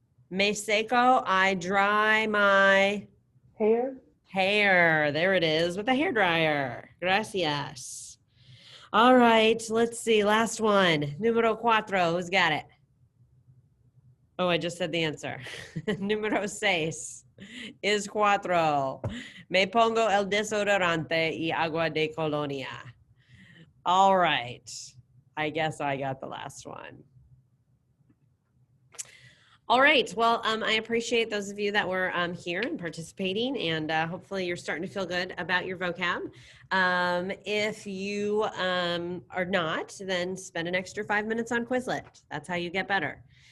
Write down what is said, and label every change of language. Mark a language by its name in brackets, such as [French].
[Spanish] Me seco, [English] I dry my Hair? There it is with a hairdryer. Gracias. All right, let's see. Last one. Numero 4. Who's got it? Oh, I just said the answer. Numero 6 is 4. [Spanish] Me pongo el desodorante y agua de colonia. [English] All right. I guess I got the last one. All right. Well, I appreciate those of you that were here and participating, and hopefully you're starting to feel good about your vocab. If you are not, then spend an extra 5 minutes on Quizlet. That's how you get better.